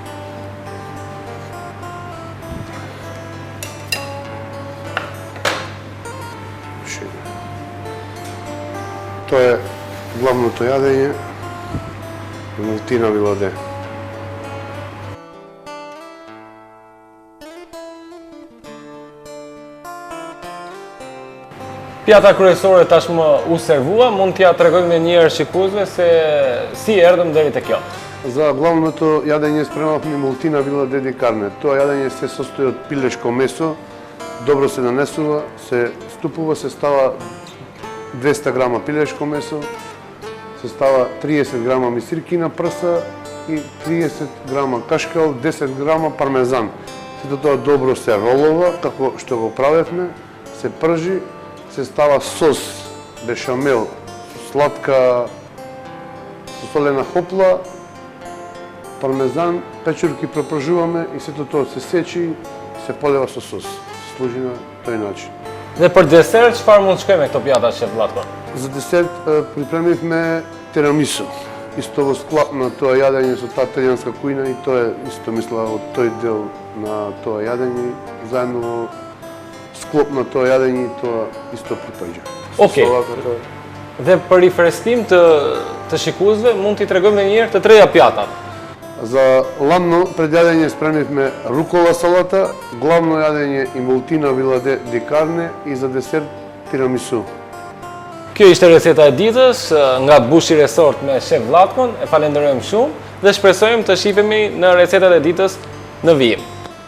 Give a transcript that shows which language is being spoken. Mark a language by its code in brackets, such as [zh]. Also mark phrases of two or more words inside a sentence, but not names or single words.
[mk] Тоа е главното јадење Мултина Виладе. [sq] Pjata kryesore tashmë u servua, mund t'ja tregojmë një herë shikuesve se si erdhëm deri te kjo. [mk] За главното јадење спремавме Мултина Виладе ди карне. Тоа јадење се состои од пилешко месо, добро се нанесува, се ступува, се става 200 грама пилешко месо, се става 30 грама мисирки на прса и 30 грама кашкал, 10 грама пармезан. Сето тоа добро се ролова, како што го правевме, се пржи, се става сос, бешамел, сладка, со солена хопла, пармезан, печурки пропржуваме и сето тоа се сечи и се полева со сос. Се служи на тој начин. [sq] Dhe për desert, çfarë mund të shkojmë me këto pjata, shef Vlatko? [mk] За десерт припремивме тирамису. Исто во склап на тоа јадење со таа италијанска кујна и тоа е исто мисла од тој дел на тоа јадење, заедно во склоп на тоа јадење и тоа исто припаѓа. Окей. [sq] Dhe për rifreskim të shikuesve, mund t'i tregojmë edhe një herë të treja pjatat. [mk] За ладно пред јадење спремивме рукола салата, главно јадење инволтина виладе ди карне и за десерт тирамису. [sq] Kjo ishte receta e ditës nga Bushi Resort me shef Vllatkon. E falenderojmë shumë dhe shpresojmë të shihemi në recetat e ditës në vijim.